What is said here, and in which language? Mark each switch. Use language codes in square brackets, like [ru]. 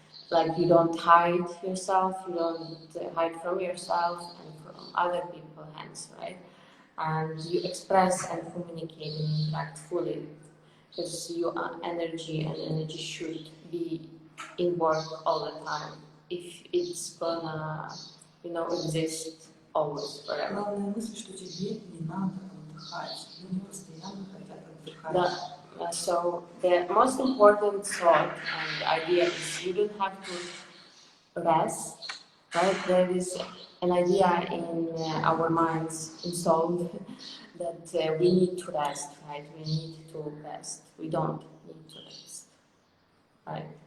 [en] Like you don't hide yourself, you don't hide from yourself and from other people, hence, right? And you express and communicate and interact fully because you are energy, and energy should be in work all the time if it's gonna, exist always forever. [ru] Главная мысль, что тебе не надо отдыхать. Люди постоянно хотят отдыхать. [en] So the most important thought and idea is you don't have to rest, right? There is an idea in our minds installed that we need to rest, right? We need to rest. We don't need to rest, right?